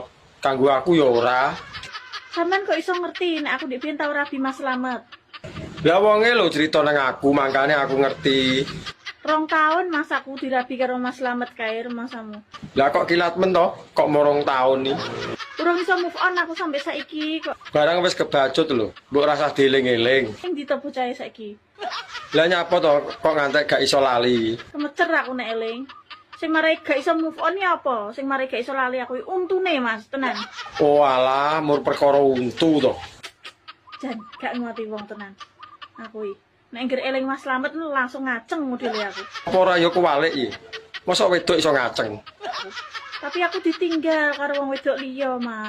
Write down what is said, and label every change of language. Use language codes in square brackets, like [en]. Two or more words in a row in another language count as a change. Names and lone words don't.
[jv] Kanggo aku ya ora. Sampean kok iso ngerti nek aku ndek biyen tau rabi Mas Slamet. Lah wonge lho cerita nang aku, makane aku ngerti. 2 tahun Mas aku dirabi karo Mas Slamet kae rumasamu. Lah kok kilat men to? Kok morong tahun nih? Urung iso [en] move on [jv] aku sampai saiki kok. Barang wis kebacut lho. Mbok rasah dieling-eling. Sing ditopo cahe saiki. Lah nyapa to kok ngantek gak iso lali? Kemecer aku nek eling. Sing marai gak iso [en] move on [jv] ya apa? Sing marai gak iso lali aku untune Mas, tenan. Oh alah, mur perkara untu to. Jan, gak nguati wong tenan. Aku iki nek ngger eling Mas Slamet langsung ngaceng modele aku. Apa ora ya kuwalik iki? Mosok wedok iso ngaceng? Tapi aku ditinggal karo wong wedok liya, Mas.